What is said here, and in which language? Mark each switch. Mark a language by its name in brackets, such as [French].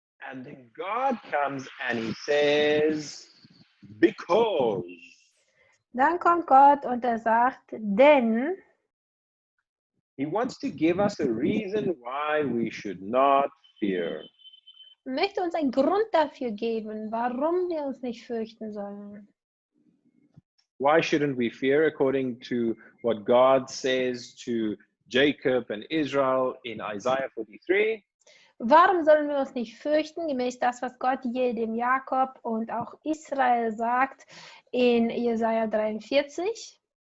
[English] And then God comes and he says, because. [German] Dann kommt Gott und er sagt, denn [English] He wants to give us a reason why we should not fear. [German] er möchte uns einen Grund dafür geben, warum wir uns nicht fürchten sollen. [English] Why shouldn't we fear according to what God says to Jacob and Israel in Isaiah 43? [German] Warum sollen wir uns nicht fürchten, gemäß das, was Gott hier dem Jakob und auch Israel sagt in Jesaja 43?